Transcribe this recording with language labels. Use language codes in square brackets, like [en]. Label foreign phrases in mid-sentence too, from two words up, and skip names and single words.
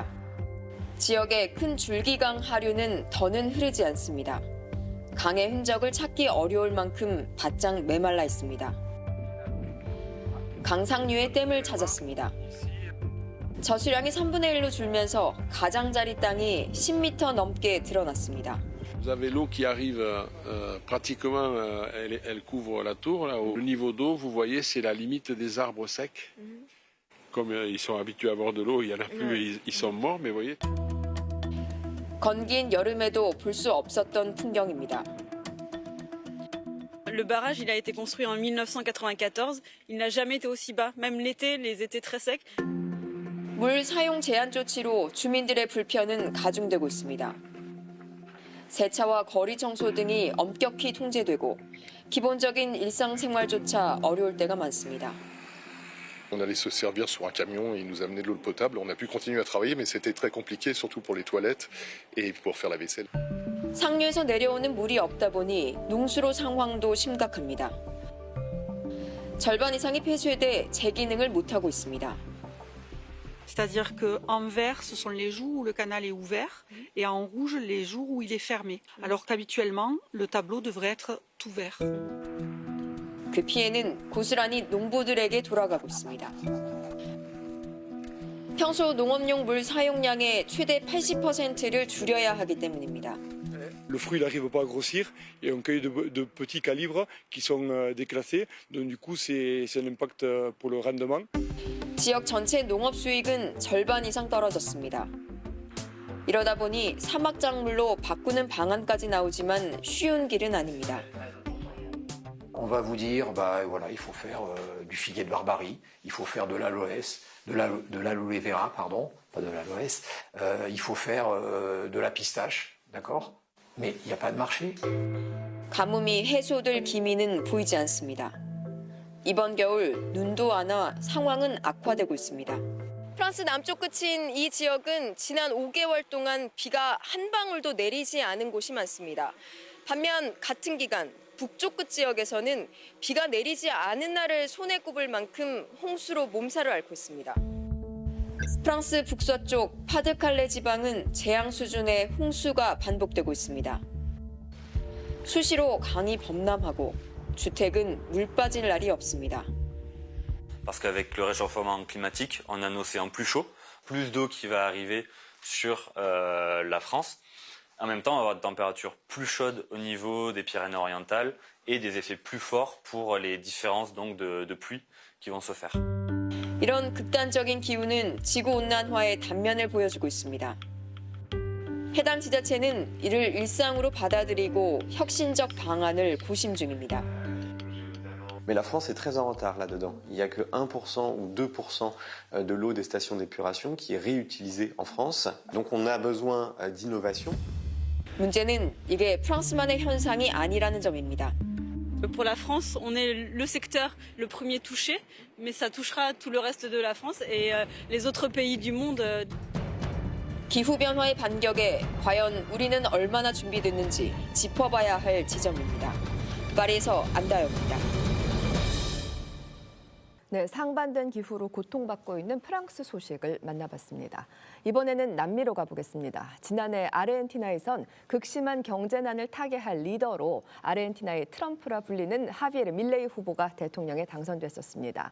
[ko] 지역의 큰 줄기강 하류는 더는 흐르지 않습니다. 강의 흔적을 찾기 어려울 만큼 바짝 메말라 있습니다. 강상류의 댐을 찾았습니다. 저수량이 3분의 1로 줄면서 가장자리 땅이 10m 넘게 드러났습니다. [fr] Vous avez l'eau qui arrive pratiquement, elle couvre la tour. Là, le niveau d'eau, vous voyez, c'est la limite des arbres secs. Comme ils sont habitués à avoir de l'eau, il y en a plus, ils sont morts, mais vous voyez. [ko] 건긴 여름에도 볼 수 없었던 풍경입니다. [fr] Le barrage, il a été construit en 1994. Il n'a jamais été aussi bas. Même l'été, les étés très secs. [ko] 물 사용 제한 조치로 주민들의 불편은 가중되고 있습니다. 세차와 거리 청소 등이 엄격히 통제되고 기본적인 일상생활조차 어려울 때가 많습니다. [fr] On allait se servir sur un camion et il nous amenait de l'eau potable. On a pu continuer à travailler, mais c'était très compliqué, surtout pour les toilettes et pour faire la vaisselle. [ko] 상류에서 내려오는 물이 없다 보니 농수로 상황도 심각합니다. 절반 이상이 폐쇄돼 재기능을 못하고 있습니다. [fr] C'est-à-dire qu'en vert, ce sont les jours où le canal est ouvert et en rouge, les jours où il est fermé. Alors qu'habituellement, le tableau devrait être tout vert. [ko] 그 피해는 고스란히 농부들에게 돌아가고 있습니다. 평소 농업용 물 사용량의 최대 80%를 줄여야 하기 때문입니다. [fr] Le fruit n'arrive pas à grossir et on cueille de petits calibres qui sont déclassés. Donc du coup, c'est un impact pour le rendement. [ko] 지역 전체 농업 수익은 절반 이상 떨어졌습니다. 이러다 보니 사막 작물로 바꾸는 방안까지 나오지만 쉬운 길은 아닙니다. [fr] On va vous dire, voilà, il faut faire du figuier de Barbarie, il faut faire de l'aloès, de l'aloe vera, pardon, pas de l'aloès, il faut faire de la pistache, d'accord? Mais il n'y a pas de marché. [ko] 가뭄이 해소될 기미는 보이지 않습니다. 이번 겨울 눈도 안 와 상황은 악화되고 있습니다. 프랑스 남쪽 끝인 이 지역은 지난 5개월 동안 비가 한 방울도 내리지 않은 곳이 많습니다. 반면 같은 기간 북쪽 끝 지역에서는 비가 내리지 않은 날을 손에 꼽을 만큼 홍수로 몸살을 앓고 있습니다. 프랑스 북서쪽 파드칼레 지방은 재앙 수준의 홍수가 반복되고 있습니다. 수시로 강이 범람하고 주택은 물 빠질 날이 없습니다. [fr] Parce qu'avec le réchauffement climatique, on a un océan plus chaud, plus d'eau qui va arriver sur la France. En même temps, on va avoir des températures plus chaudes au niveau des Pyrénées-Orientales et des effets plus forts pour les différences donc de pluie qui vont se faire. [ko] 이런 극단적인 기후는 지구온난화의 단면을 보여주고 있습니다. 해당 지자체는 이를 일상으로 받아들이고 혁신적 방안을 고심 중입니다. [fr] Mais la France est très en retard là-dedans. Il n'y a que 1% ou 2% de l'eau des stations d'épuration qui est réutilisée en France. Donc on a besoin d'innovation. [ko] 문제는 이게 프랑스만의 현상이 아니라는 점입니다. [fr] Pour la France, on est le secteur le premier touché, mais ça touchera tout le reste de la France et les autres pays du monde. [ko] 기후변화의 반격에 과연 우리는 얼마나 준비됐는지 짚어봐야 할 지점입니다. 파리에서 안다영입니다. 네, 상반된 기후로 고통받고 있는 프랑스 소식을 만나봤습니다. 이번에는 남미로 가보겠습니다. 지난해 아르헨티나에선 극심한 경제난을 타개할 리더로 아르헨티나의 트럼프라 불리는 하비에르 밀레이 후보가 대통령에 당선됐었습니다.